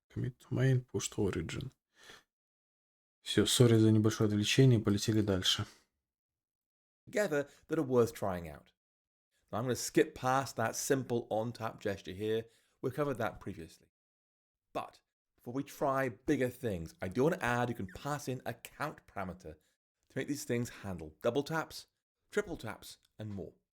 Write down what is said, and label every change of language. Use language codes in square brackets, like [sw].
[en] Commit to main, push to origin. [ru] Все, сори за небольшое отвлечение, полетели дальше. [en] Together that are worth trying out. Now I'm going to skip past that simple on-tap gesture here. We covered that previously. But before we try bigger things, I do want to add you can pass in a count parameter to make these things handle double taps, triple taps, and more.